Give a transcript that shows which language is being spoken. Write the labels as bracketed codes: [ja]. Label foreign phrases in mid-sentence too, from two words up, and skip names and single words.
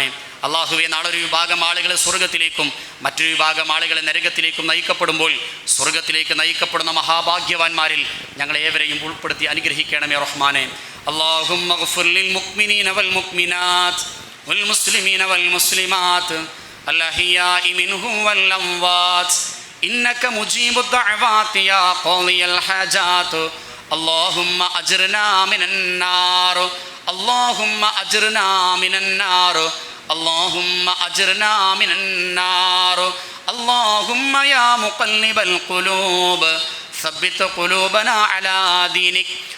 [ml] അല്ലാഹുവേ, നാളെ ഒരു വിഭാഗം ആളുകൾ സ്വർഗത്തിലേക്കും മറ്റൊരു വിഭാഗം ആളുകൾ നരകത്തിലേക്കും നയിക്കപ്പെടുമ്പോൾ സ്വർഗത്തിലേക്ക് നയിക്കപ്പെടുന്ന മഹാഭാഗ്യവാന്മാരിൽ ഞങ്ങളെ ഏവരെയും ഉൾപ്പെടുത്തി അനുഗ്രഹിക്കണമേ റഹ്മാനെ. [ar] اللهم اغفر للمؤمنين والمؤمنات والمسلمين والمسلمات الأحياء منهم والأموات إنك مجيب الدعوات يا قاضي الحاجات اللهم أجرنا من النار اللهم أجرنا من النار اللهم أجرنا من النار اللهم يا مقلب القلوب ثبت قلوبنا على دينك